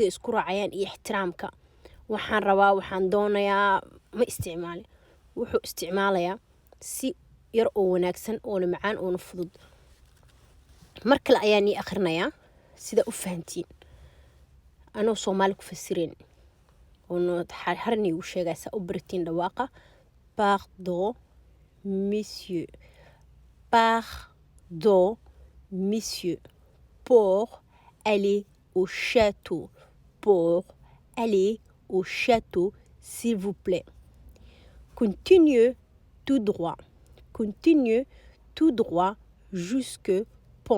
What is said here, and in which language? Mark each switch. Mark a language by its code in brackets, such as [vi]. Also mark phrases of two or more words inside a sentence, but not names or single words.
[so] isku raacayaan iyo ixtiraamka waxaan rabaa waxaan doonayaa ma isticmaalin wuxuu isticmaalayaa si yar oo wanaagsan oo macaan oo fudud mar kale ayaan ii akhrinayaa sida u fahantiin anoo Soomaali ku fasirin oo harni u sheegaysa u baritiin dhawaaqa [fr] pardon monsieur pour aller au château s'il vous plaît. Continue tout droit jusqu'au pont.